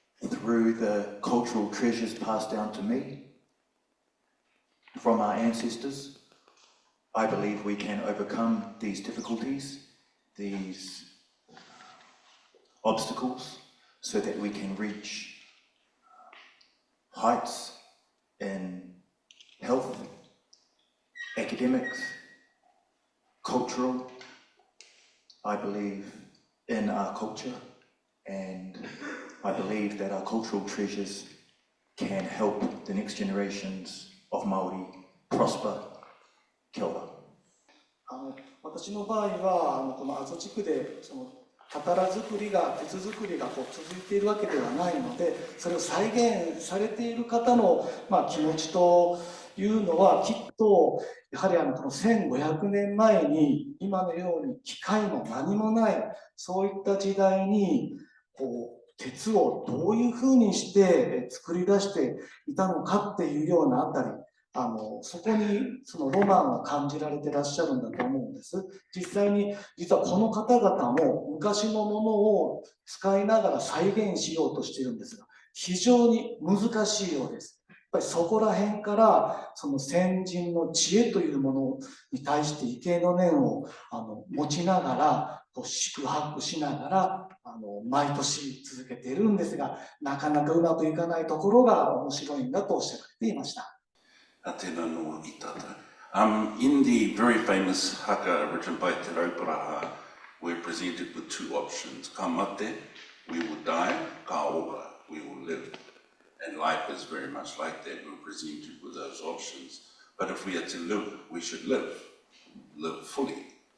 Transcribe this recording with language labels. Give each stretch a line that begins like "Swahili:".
English: Through the cultural treasures passed down to me from our ancestors, I believe we can overcome these difficulties, these obstacles, so that we can reach heights in health, academics, cultural. I believe in our culture, and I believe that our cultural treasures can help the next generations of Māori prosper.
Māori: Kia ora.
Japanese: 私の場合はこの阿蘇地区で刀作りが、鉄作りが続いているわけではないので、それを再現されている方の、気持ちというのは、きっとやはりこの1500年前に今のように機械も何もない、そういった時代に鉄をどういうふうにして作り出していたのかっていうようなあたり、そこにそのロマンを感じられてらっしゃるんだと思うんです。実はこの方々も昔のものを使いながら再現しようとしているんですが、非常に難しいようです。やっぱりそこら辺からその先人の知恵というものに対して畏敬の念を持ちながら、宿泊しながら毎年続けているんですが、なかなかうまくいかないところが面白いんだとおっしゃられていました。
Māori: Tēnā noa i tata.
English: In the very famous haka written by Te Rauparaha, we're presented with two options.
Māori: Ka mate,
English: we will die.
Māori: Ka ora,
English: we will live. And life is very much like that. We're presented with those options. But if we are to live, we should live fully.